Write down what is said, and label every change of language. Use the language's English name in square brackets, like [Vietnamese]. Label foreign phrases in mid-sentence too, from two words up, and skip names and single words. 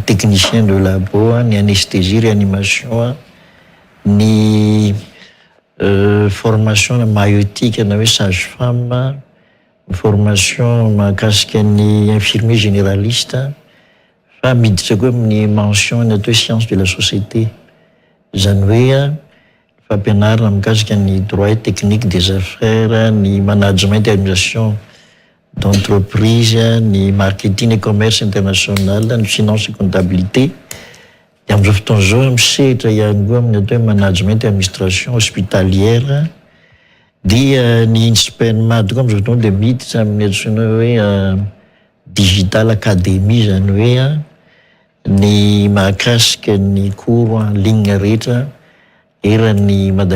[French] technicien de labo [Malagasy] ny [French] anesthésie réanimation [Malagasy] ny [French] formation maïotique [Malagasy] na hoe [French] sage femme [Malagasy] ny formation mahakasika ny [French] infirmier généraliste [Malagasy] fa miditra koa amin'ny mention ny atao hoe [French] science de la société [Malagasy] zany hoe fampianarana mikasika ny [French] droit technique des [Malagasy] affaires ny [French] management et administration d'entreprise [Malagasy] ny [French] marketing et commerce international [Malagasy] ny [French] finance et comptabilité [Malagasy] dia amin'izao fotoana zao misehatra ihany koa amin'ny atao hoe [French] management et administration hospitalière [Malagasy] dia ny ISPNMA tokoa amin'izao fotoana dia miditra amin'ny antsoina hoe [French] digital académie [Malagasy] zany hoe ny mahakasika ny [French] cours en ligne [Malagasy] rehetra eran'ny